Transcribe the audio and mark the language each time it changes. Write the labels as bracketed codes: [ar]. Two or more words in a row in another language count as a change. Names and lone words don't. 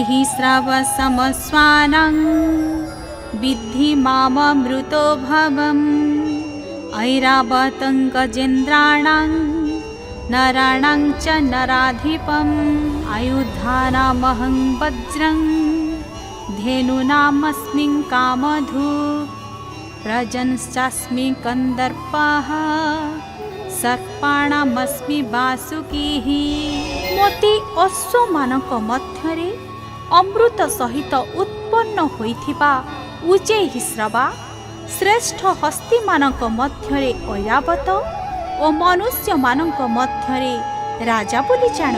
[sa] श्रवसमस्वानं विद्धि माममृतो भवम् ऐरावतं गजेन्द्राणां नराणां च नराधिपम् आयुधानामहं वज्रं धेनूनामस्मि कामधुक् प्रजनश्चास्मि कन्दर्पः सर्पाणामस्मि वासुकीः। [or] ମୋତେ ଅଶ୍ୱମାନଙ୍କ ମଧ୍ୟରେ ଅମୃତ ସହିତ ଉତ୍ପନ୍ନ ହୋଇଥିବା ଉଚ୍ଚୈଃଶ୍ରବା ଶ୍ରେଷ୍ଠ ହସ୍ତୀମାନଙ୍କ ମଧ୍ୟରେ ଐରାବତ ଔର ମନୁଷ୍ୟ ମାନଙ୍କ ମଧ୍ୟରେ ରାଜା ବୋଲି ଜାଣ।